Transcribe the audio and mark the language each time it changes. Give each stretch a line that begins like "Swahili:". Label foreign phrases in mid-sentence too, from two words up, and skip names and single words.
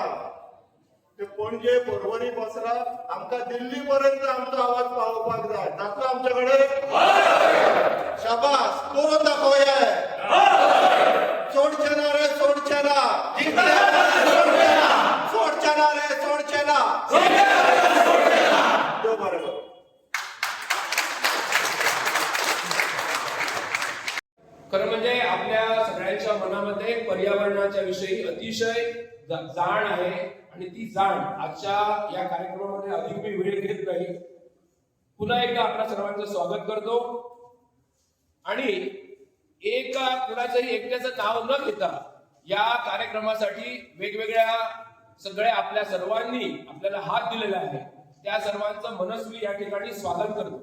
Konkani: ते पणजे परवरी बसला आमकां दिल्ली पर्यंत आमचो आवाज पावोवपाक जाय. जातलो आमचे कडेन? शाबास, करून दाखोवया. सोडचे ना रे, सोडचे ना. सोडचे ना रे, सोडचे ना. देव बरें करूं.
Marathi: खरं म्हणजे आपल्या सगळ्यांच्या मनामध्ये पर्यावरणाच्या विषयी अतिशय जाण आहे आणि ती जाण आजच्या या कार्यक्रमामध्ये अधिक मी वेळ घेत नाही. पुन्हा एकदा आपल्या सर्वांचं स्वागत करतो आणि कुणाचंही एकट्याचं नाव न घेता या कार्यक्रमासाठी वेगवेगळ्या सगळ्या आपल्या सर्वांनी आपल्याला हात दिलेला आहे त्या सर्वांचं मनस्वी या ठिकाणी स्वागत करतो.